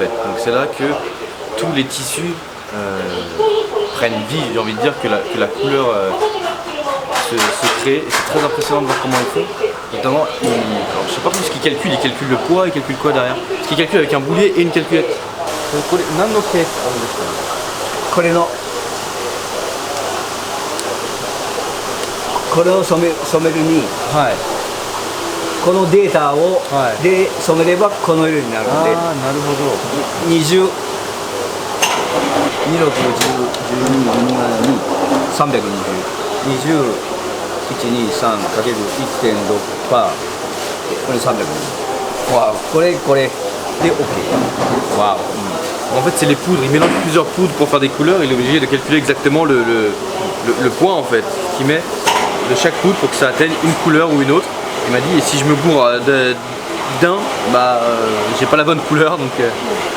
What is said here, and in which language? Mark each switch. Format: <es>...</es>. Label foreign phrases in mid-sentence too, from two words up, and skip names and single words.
<fr>Donc c'est là que tous les tissus prennent vie, j'ai envie de dire que la couleur se crée et c'est très impressionnant de voir comment ils font. Notamment, alors, je sais pas trop ce qu'ils calculent, ils calculent le poids, ils calculent quoi derrière. Parce qu'ils calculent avec un boulier et une calculette.</fr> <ja>これを染めるに、はい。このデータを、はいで染めればこの色になるので、ああ、なるほど。 20、26、12、320、21、23かける 1.6 パー、これ320。</ja> <fr>Waouh.</fr> <ja>これで OK。</ja> <fr>Waouh. En fait c'est les poudres, il mélange plusieurs poudres pour faire des couleurs, il est obligé de calculer exactement le poids en fait qu'il met de chaque poudre pour que ça atteigne une couleur ou une autre. Il m'a dit et si je me bourre d'un, bah j'ai pas la bonne couleur donc impressionnant.</fr>